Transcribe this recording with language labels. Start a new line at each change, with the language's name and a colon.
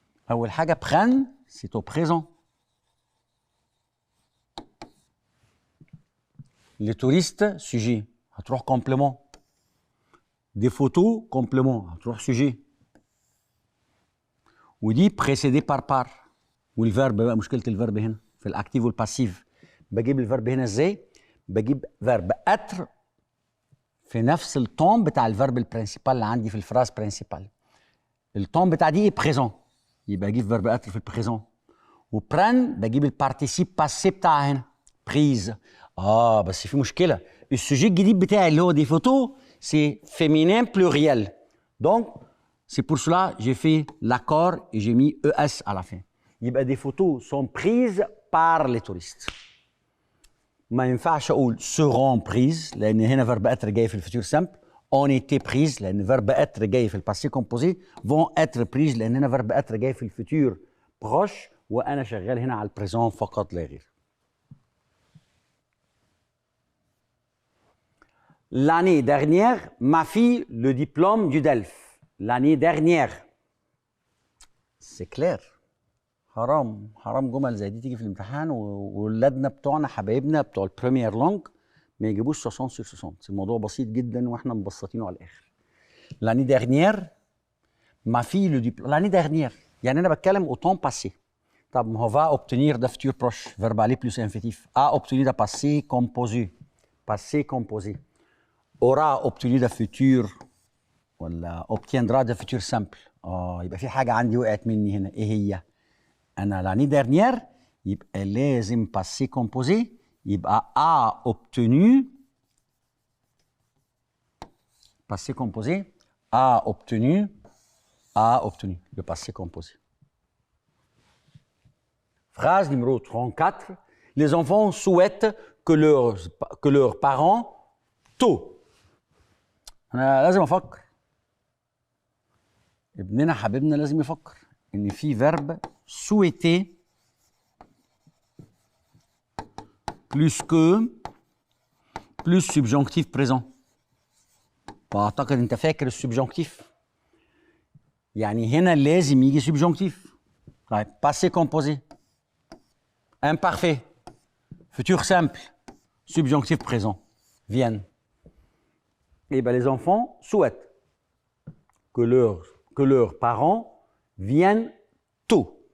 Arabic: اول حاجه برن سي تو بريزون.
French: Les touristes, sujet, هتروح complément. Des photos, complément, هتروح sujet. ودي précédé par.
Arabic: والفيرب بقى مشكلة الفيرب هنا في الأكتيف والباسيف. بجيب الفيرب هنا ازاي؟ بجيب فيرب être في نفس التون بتاع الفيرب البرنسيبال اللي عندي في الفراز برنسيبال. التون بتاع دي بريزون، يبقى اجيب فيرب être في البريزون. وبران بجيب البارتيسيب باسي بتاعها هنا بريز. بس في مشكله، السوجي الجديد بتاعي اللي هو دي فوتو
French: c'est féminin pluriel. Donc, c'est pour cela que j'ai fait l'accord et j'ai mis ES à la fin. Des photos sont prises par les touristes.
Arabic: ما ينفعش اقول
French: seront prises
Arabic: لان هنا verbe être جاي في الفيتور simple.
French: ont été prises
Arabic: لان verbe être جاي في الباسي composé.
French: vont être prises
Arabic: لان هنا verbe être جاي في الفيتور proche وانا شغال هنا على البريزون فقط لا غير.
French: L'année dernière, ma fille le diplôme du DELF. L'année dernière. C'est clair.
Arabic: حرام جمل زي دي تيجي في الامتحان وولادنا بتوعنا حبايبنا بتوع البريمير لونج ما يجيبوش 60 sur 60. الموضوع بسيط جدا واحنا مبسطينه على الاخر.
French: L'année dernière, ma fille le diplôme. L'année dernière
Arabic: يعني انا بتكلم
French: au temps passé.
Arabic: طب ما هو
French: va obtenir ده futur proche, verbe aller plus infinitif. A obtenu ده passé composé. Passé composé. Aura obtenu ده futur ولا obtiendra ده futur simple.
Arabic: يبقى في حاجه عندي وقعت مني هنا، ايه هي؟ أنا l'année dernière يبقى لازم passé composé يبقى
French: a obtenu passé composé
Arabic: a obtenu le passé composé.
French: Phrase numéro 34. Les enfants souhaitent que leurs parents tôt.
Arabic: أنا لازم أفكر. ابننا حبيبنا لازم يفكر إن في
French: verbe souhaiter plus que plus subjonctif présent.
Arabic: واعتقد انت فاكر السبجونكتيف يعني هنا لازم يجي سبجونكتيف.
French: طيب passé composé imparfait futur simple subjonctif présent viennent. Et bien les enfants souhaitent que leurs parents viennent tôt.